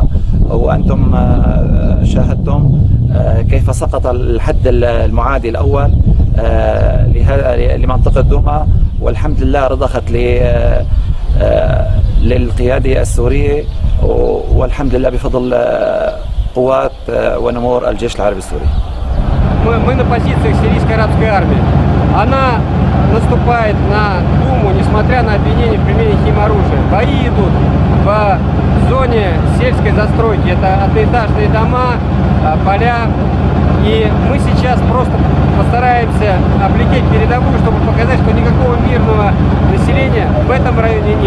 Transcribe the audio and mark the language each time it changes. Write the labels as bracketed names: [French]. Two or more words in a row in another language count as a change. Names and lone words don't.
[Arabic] وأنتم شاهدتم كيف سقط الحد المعادي الأول لمنطقة دوما، والحمد لله رضخت للقيادة السورية، والحمد لله بفضل قوات ونمور الجيش العربي السوري. [Russian] Мы на позициях сирийской арабской армии. Она наступает на Думу, несмотря на обвинения в применении химоружия. Бои идут в зоне сельской застройки. Это одноэтажные дома, поля. И мы сейчас просто постараемся облететь передовую, чтобы показать, что никакого мирного населения в этом районе нет.